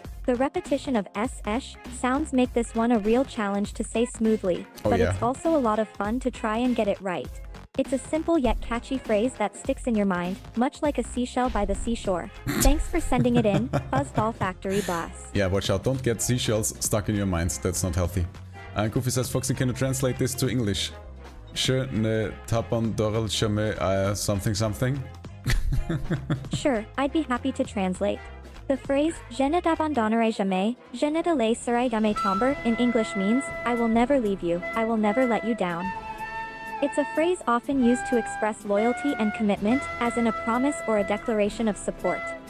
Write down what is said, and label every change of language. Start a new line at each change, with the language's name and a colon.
English: The repetition of S-esh sounds make this one a real challenge to say smoothly, but it's also a lot of fun to try and get it right. It's a simple yet catchy phrase that sticks in your mind, much like a seashell by the seashore. Thanks for sending it in, Fuzzball Factory Boss. Yeah, watch out, don't get seashells stuck in your minds, that's not healthy. Goofy says, Foxy, can you translate this to English?
French: Je ne t'abandonnerai jamais something.
English: Sure, I'd be happy to translate. The phrase,
French: je ne t'abandonnerai jamais, je ne te laisserai jamais tomber,
English: in English means, I will never leave you, I will never let you down. It's a phrase often used to express loyalty and commitment, as in a promise or a declaration of support.